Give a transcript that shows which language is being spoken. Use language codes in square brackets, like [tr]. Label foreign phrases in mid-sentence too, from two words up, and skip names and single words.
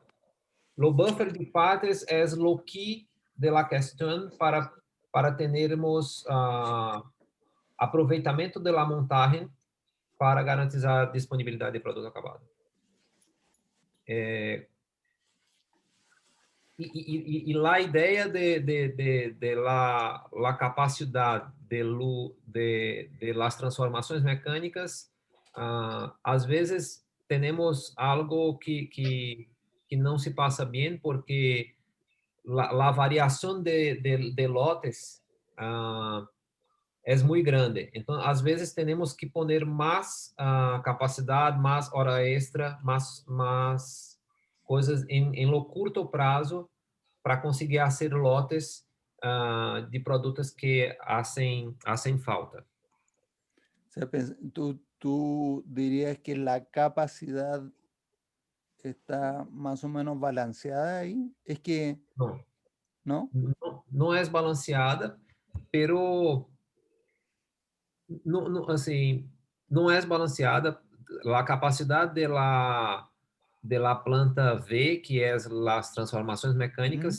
[es] Lo buffer de partes es lo key de la cuestión para tenermos aproveitamento de la montaje para garantizar disponibilidad de producto acabado. Y la idea de la capacidad de las transformaciones mecánicas, [pt] às vezes [es] tenemos algo que no se pasa bien porque la variación de lotes es muy grande. Entonces, [pt] às vezes [es] tenemos que poner más capacidad, más hora extra, más [pt] coisas em [es] lo [pt] curto prazo para conseguir fazer lotes de produtos [es] que hacen falta. O sea, tú dirías que la capacidad está más o menos balanceada ahí. Es que, [pt] Não, [es] ¿no? [pt] não é balanceada, pero não, assim, não é balanceada. A capacidade [es] de la [pt] planta V, que é as transformações mecânicas,